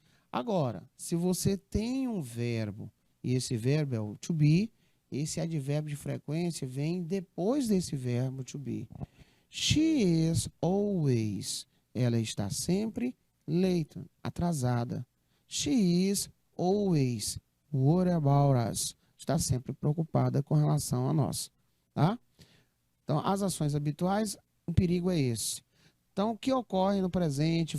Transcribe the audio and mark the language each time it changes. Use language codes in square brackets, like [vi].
[pt] Agora, se você tem um verbo e esse verbo é o to be, esse advérbio de frequência vem depois desse verbo to be. [en] She is always. [pt] Ela está sempre late, atrasada. [en] She is always worried about us. [pt] Está sempre preocupada com relação a nós, tá? Então, as ações habituais, o perigo é esse. Então, o que ocorre no presente?